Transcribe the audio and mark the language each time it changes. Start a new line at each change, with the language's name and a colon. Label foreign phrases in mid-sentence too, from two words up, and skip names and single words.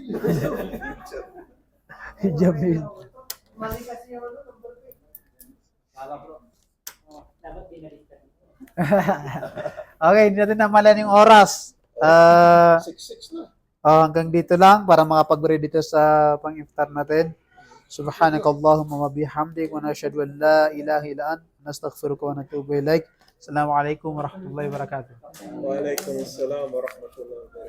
Filipino: Jamil. Mali kasi yung number 3. Kala bro. Dapat pinalitan. Okay, hindi natin namalan yung oras. 6-6 na. Hanggang dito lang para makapag-ready dito sa pang-iftar natin.
Arabic: سبحانك اللهم وبحمدك ونشهد أن لا إله إلا أنت نستغفرك ونتوب إليك. السلام عليكم ورحمة الله وبركاته. وعليكم السلام ورحمة الله وبركاته.